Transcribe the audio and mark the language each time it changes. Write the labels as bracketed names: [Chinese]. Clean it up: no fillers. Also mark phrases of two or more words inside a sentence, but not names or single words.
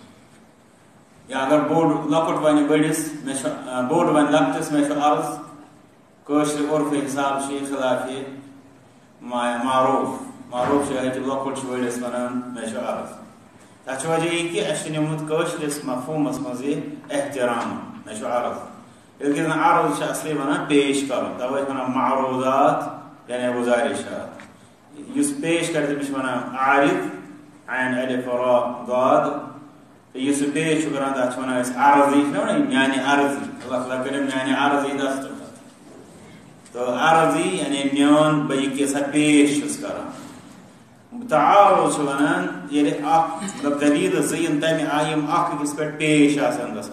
[Kashmiri] یا اگر بوڑ لۄکُٹ ونہِ بٔڑِس بوڑ ونہِ لۄکٹِس مےٚ چھُ عرض کٲشرِ عرفہٕ حساب چھُ یہِ خلاف معروف چھُ یِہوٚے کہِ لۄکُٹ چھُ بٔڑِس ونان مےٚ چھُ عرض. تتھ چھُ وجہ یہِ کہِ اَسہِ چھُ نِمُت کٲشرِس مفہوٗمس منٛز یہِ احترام مےٚ چھُ عرض. ییٚلہِ کہِ زن عرض چھِ اصلی ونان پیش کرُن. توے چھِ ونان معروضات یعنی گزارشات. یُس پیش کرِ تٔمِس چھِ ونان عارض عین الف را ضاد. یُس سُہ پیش چھُ کران تتھ چھِ ونان أسۍ عرضی چھِنا ونان میانہِ عرضی. اللہ تعالیٰ کٔرِنۍ میانہِ عرضی دستخط. تو عرضی یعنی میون بہٕ یہِ کیٛاہ سا پیش چھُس کران. تعارض چھُ ونان ییٚلہِ اکھ مطلب دلیٖل زٕ یِم تمہِ آیہِ یِم اکھ أکِس پٮ۪ٹھ پیش آسان گژھان.